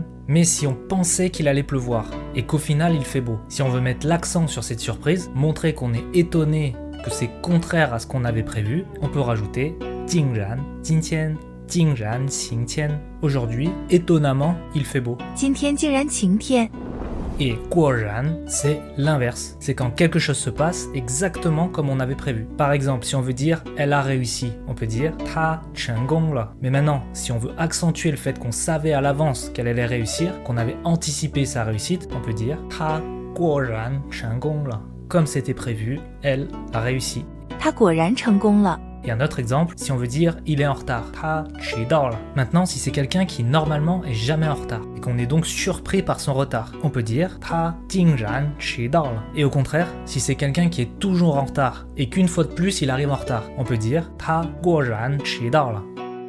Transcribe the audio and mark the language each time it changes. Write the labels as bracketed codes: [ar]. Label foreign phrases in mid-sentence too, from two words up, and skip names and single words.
[fr] Mais si on pensait qu'il allait pleuvoir et qu'au final il fait beau, si on veut mettre l'accent sur cette surprise, montrer qu'on est étonné que c'est contraire à ce qu'on avait prévu, on peut rajouter [zh] 竟然，今天，竟然，晴天. [fr] Aujourd'hui, étonnamment, il fait beau. [zh] 今天竟然晴天。 [fr] Et guoran, c'est l'inverse. C'est quand quelque chose se passe exactement comme on avait prévu. Par exemple, si on veut dire elle a réussi, on peut dire [zh] 她成功了. [fr] Mais maintenant, si on veut accentuer le fait qu'on savait à l'avance qu'elle allait réussir, qu'on avait anticipé sa réussite, on peut dire [zh] 她果然成功了. [fr] Comme c'était prévu, elle a réussi. [zh] 他果然成功了。 [fr] Et un autre exemple, si on veut dire il est en retard, [zh] 他迟到了. [fr] Maintenant, si c'est quelqu'un qui normalement est jamais en retard et qu'on est donc surpris par son retard, on peut dire [zh] 他竟然迟到了. [fr] Et au contraire, si c'est quelqu'un qui est toujours en retard et qu'une fois de plus il arrive en retard, on peut dire [zh] 他果然迟到了.